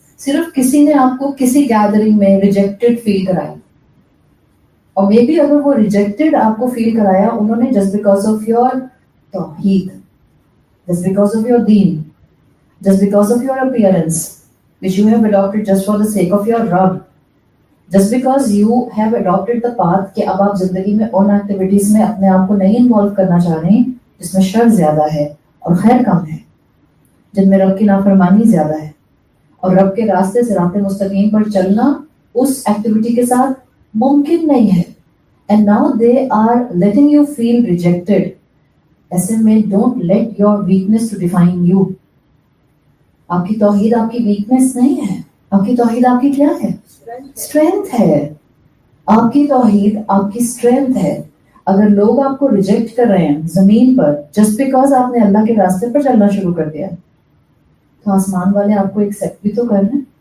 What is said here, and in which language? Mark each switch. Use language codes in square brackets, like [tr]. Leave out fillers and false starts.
[ur] صرف کسی نے آپ کو کسی گیدرنگ میں ریجیکٹڈ فیل کرایا، اور مے بی اگر وہ ریجیکٹڈ آپ کو فیل کرایا انہوں نے [en] just because of your توحید، just because of your دین، just because of your appearance which you have adopted just for the sake of your رب، just because you have adopted the path [ur] کہ اب آپ زندگی میں ان activities میں اپنے آپ کو نہیں انوالو کرنا چاہ رہے ہیں جس میں شر زیادہ ہے اور خیر کم ہے، جن میں رب کی نافرمانی زیادہ ہے. اور رب کے راستے صراط مستقیم پر چلنا اس ایکٹیویٹی کے ساتھ ممکن نہیں ہے. [en] And now they are letting you feel rejected. [ur] ایسے میں [en] don't let your weakness to define you. [ur] آپ کی توحید آپ کی ویکنس نہیں ہے. آپ کی توحید آپ کی کیا ہے؟ اسٹرینتھ ہے. آپ کی توحید آپ کی اسٹرینتھ ہے. اگر لوگ آپ کو ریجیکٹ کر رہے ہیں زمین پر جسٹ بیکاز آپ نے اللہ کے راستے پر چلنا شروع کر دیا، تو آسمان والے آپ کو ایکسیپٹ بھی تو کرنا.